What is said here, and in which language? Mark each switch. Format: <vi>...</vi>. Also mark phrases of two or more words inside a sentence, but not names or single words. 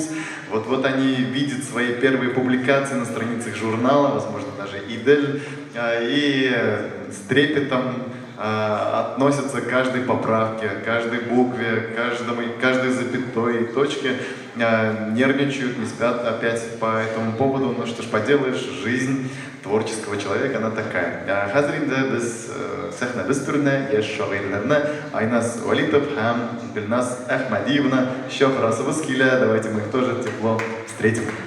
<ru>Вот-вот они видят свои первые публикации на страницах журнала, возможно, даже «Идель», и с трепетом относятся к каждой поправке, каждой букве, каждой запятой и точке, нервничают, не спят опять по этому поводу. Ну что ж поделаешь, жизнь творческого человека, она такая.</ru> <tt>Хәзер инде без сәхнәбез түренә яшь шагыйрьләрне Айназ Валитов һәм Гөлназ Әхмәдиевна чакырасыбыз килә.</tt> <ru>Давайте мы их тоже тепло встретим.</ru>